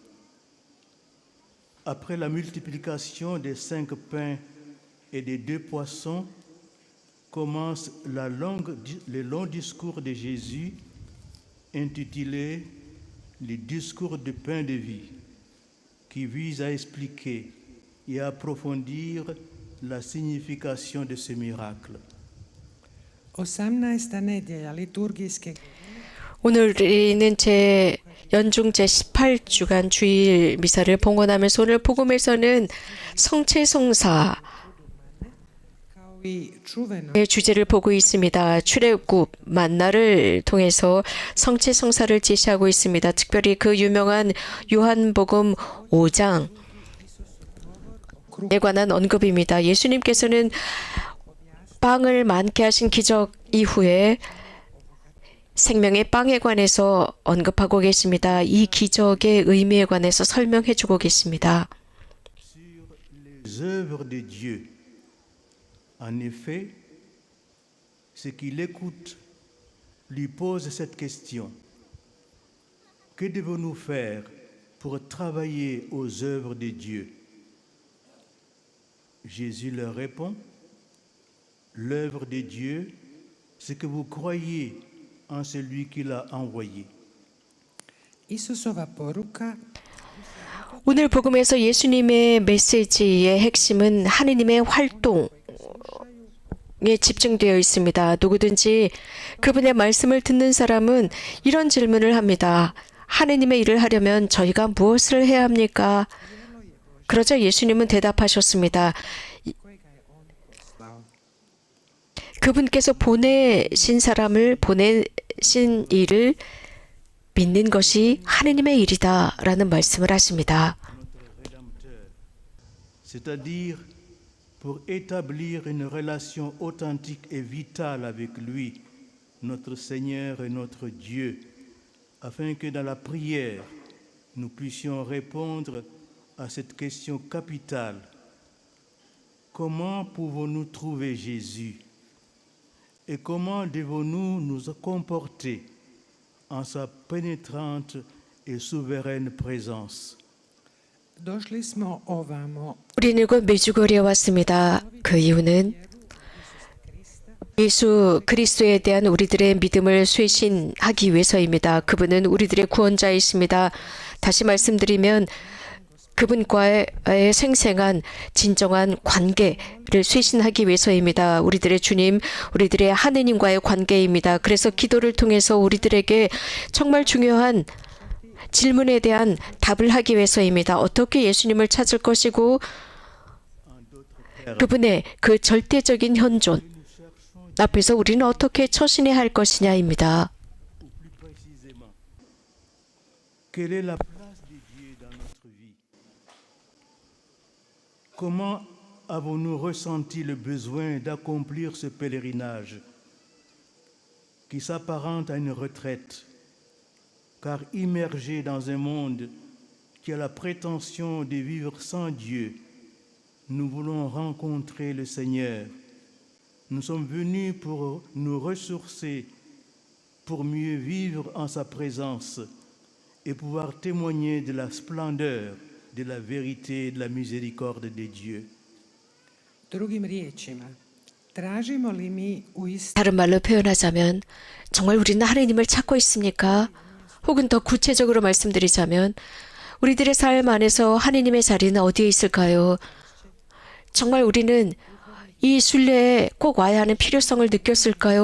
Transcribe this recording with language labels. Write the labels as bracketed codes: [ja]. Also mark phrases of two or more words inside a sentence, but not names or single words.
[fr] Après la multiplication des 5 pains et des 2 poissons, commence le long discours de Jésus intitulé « Le discours du pain de vie » qui vise à expliquer et à approfondir la signification de ce miracle. [hr] 18. nedjelja liturgijske [ko] 오늘 우리는 연중 제18주간 주일 미사를 봉헌하면서 오늘 복음에서는 성체성사의 [hr] kao i čuveno [ko] 주제를 보고 있습니다. 출애굽 만나를 통해서 성체성사를 제시하고 있습니다. 특별히 그 유명한 요한복음 5장에 관한 언급입니다. 예수님께서는 빵을 많게 하신 기적 이후에 생명의 빵에 관해서 언급하고 계십니다. 이 기적의 의미에 관해서 설명해 주고 계십니다. [fr] Sur les œuvres de Dieu. En effet, ce qui l'écoute lui pose cette question. Que devons-nous faire pour travailler aux œuvres de Dieu? Jésus leur répond, l'œuvre de Dieu, c'est que vous croyez en celui qui l'a envoyé. [hr] Isusova poruka [ko] 오늘 복음에서 예수님의 메시지의 핵심은 하느님의 활동에 집중되어 있습니다. 누구든지 그분의 말씀을 듣는 사람은 이런 질문을 합니다. 하느님의 일을 하려면 저희가 무엇을 해야 합니까? 그러자 예수님은 대답하셨습니다. 그분께서 보내신 사람을 보내신 일을 믿는 것이 하느님의 일이다 라는 말씀을 하십니다. [fr] C'est-à-dire pour établir une relation authentique et vitale avec lui, notre Seigneur et notre Dieu, afin que dans la prière, nous puissions répondre à cette question capitale. Comment pouvons-nous trouver Jésus? Et comment devons-nous nous comporter en sa pénétrante et souveraine présence? [hr] došli smo ovamo [ko] 우리는 이곳 메주거리에 왔습니다. 그 이유는 예수 그리스도에 대한 우리들의 믿음을 쇄신하기 위해서입니다. 그분은 우리들의 구원자이십니다. 다시 말씀드리면 그분과의 생생한 진정한 관계를 쇄신하기 위해서입니다. 우리들의 주님, 우리들의 하느님과의 관계입니다. 그래서 기도를 통해서 우리들에게 정말 중요한 질문에 대한 답을 하기 위해서입니다. 어떻게 예수님을 찾을 것이고 그분의 그 절대적인 현존 앞에서 우리는 어떻게 처신해야 할 것이냐입니다. [fr] Quelle est la place de Dieu dans notre vie? Comment avons-nous ressenti le besoin d'accomplir ce pèlerinage qui s'apparente à une retraite, car immergé dans un monde qui a la prétention de vivre sans Dieu, nous voulons rencontrer le Seigneur. Nous sommes venus pour nous ressourcer, pour mieux vivre en sa présence et pouvoir témoigner de la splendeur, de la vérité, de la miséricorde de Dieu. [hr] drugim riječima. Tražimo li mi uistinu [ko] 다른 말로 표현하자면 정말 우리는 하느님을 찾고 있습니까? 혹은 더 구체적으로 말씀드리자면 우리들의 삶 안에서 하느님의 자리는 어디에 있을까요? 정말 우리는 이 순례에 꼭 와야 하는 필요성을 느꼈을까요?